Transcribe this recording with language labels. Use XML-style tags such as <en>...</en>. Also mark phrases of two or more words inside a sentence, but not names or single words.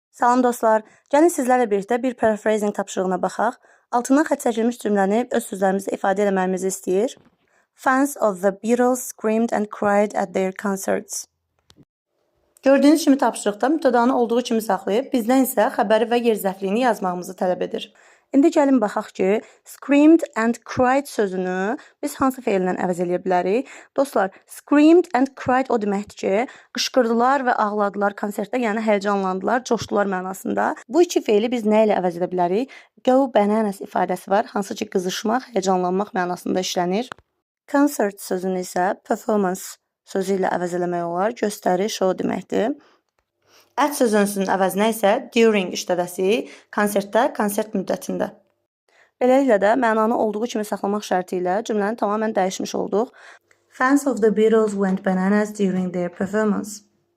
<az>Salam dostlar, gəlin sizlərlə birlikdə bir paraphrasing tapşırığına baxaq. Altından xətt çəkilmiş cümləni öz sözlərimizdə ifadə etməyimizi istəyir.</az> <en>Fans of the Beatles screamed and cried at their concerts.</en> <az>Gördüyünüz kimi tapşırıqda mübtədanı olduğu kimi saxlayıb, bizdən isə xəbəri və yer zərfliyini yazmağımızı tələb edir. İndi gəlin baxaq ki,</az> <en>screamed and cried</en> <az>sözünü biz hansı feillə əvəz edə bilərik? Dostlar,</az> <en>screamed and cried</en> <az>o deməkdir ki, qışqırdılar və ağladılar konsertdə, yəni həyəcanlandılar, coşdular mənasında. Bu iki feili biz nə ilə əvəz edə bilərik?</az> <en>Go bananas</en> <az>ifadəsi var, hansı ki qızışmaq, həyəcanlanmaq mənasında işlənir. Concert sözünü isə performance sözü ilə əvəz eləmək olar, göstəri, show deməkdir. At sözünün əvəzinə isə during işlədəsi konsertdə, konsert müddətində. Beləliklə də mənanı olduğu kimi saxlamaq şərti ilə cümləni tamamilə dəyişmiş olduq.</az> <en>Fans of the Beatles went bananas during their performance.</en>